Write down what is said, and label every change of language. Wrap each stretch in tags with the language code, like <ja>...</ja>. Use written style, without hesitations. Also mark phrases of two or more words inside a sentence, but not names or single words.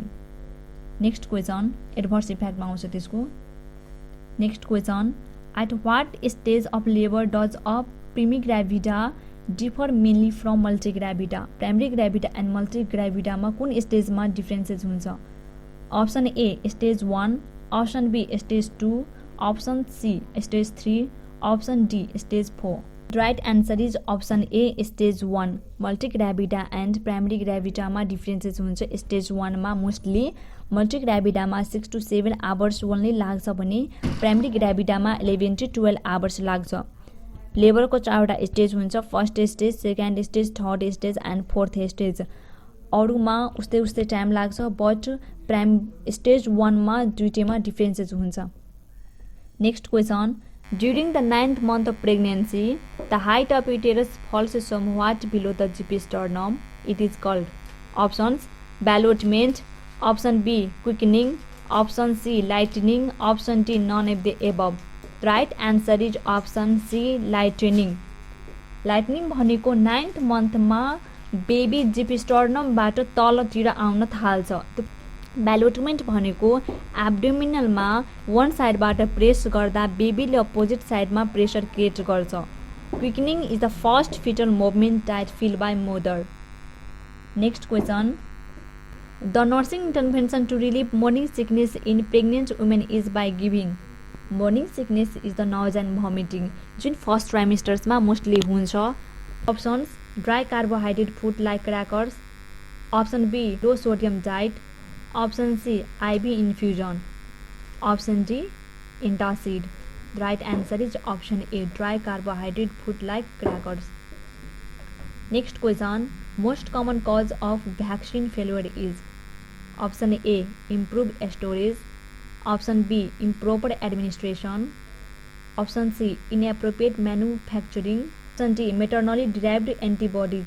<en>next question adverse effect-मा</en> <ne>आउँछ त्यसको।</ne> <en>next question, at what stage of labour does a primigravida differ mainly from multigravida. primary gravida and multigravida-मा</en> <ne>कुन स्टेजमा डिफ्रेन्सेस हुन्छ?</ne> <en>option A stage 1, option B stage 2, option C stage 3, option D stage 4. right answer is option A stage 1. multigravida and primary gravida-मा differences</en> <ne>हुन्छ। स्टेज 1 मा मोस्टली मल्टिग्राभिडामा</ne> <en>6 to 7 hours only</en> <ne>लाग्छ भने प्राइमरी ग्राभिडामा</ne> <en>11 to 12 hours</en> <ne>लाग्छ। लेबरको 4वटा स्टेज हुन्छ,</ne> <en>first stage, second stage, third stage and fourth stage.</en> <ne>अरूमा उस्तै टाइम लाग्छ</ne> <en>but stage 1</en> <ne>मा दुईटैमा डिफ्रेन्सेस हुन्छ।</ne> <en>next question, during the 9th month of pregnancy, the height of uterus falls somewhat below the sternum. It is called. Options: ballotment, option B quickening, option C lightening, option D none of the above. Right answer is option C lightening.</en> <ne>Lightening भनेको</ne> <en>9th month</en> <ne>मा बेबी जिप स्टर्नमबाट तलतिर आउन थाल्छ। ब्यालोटमेन्ट भनेको एब्डोमिनलमा वन साइडबाट प्रेस गर्दा बेबीले</ne> <en>opposite side-मा pressure create</en> <ne>गर्छ।</ne> <en>quickening is the first fetal movement that feel by mother. next question, the nursing intervention to relieve morning sickness in pregnant women is by giving. morning sickness is the nausea and vomiting जुन first trimesters-मा mostly हुन्छ। options dry carbohydrate food like crackers, option B low sodium diet, option C IV infusion, ऑप्शन डी antacid. Right answer is option A dry carbohydrate food like crackers. Next question, most common cause of vaccine failure is option A improved storage, option B improper administration, option C inappropriate manufacturing, option D maternally derived antibodies.</en>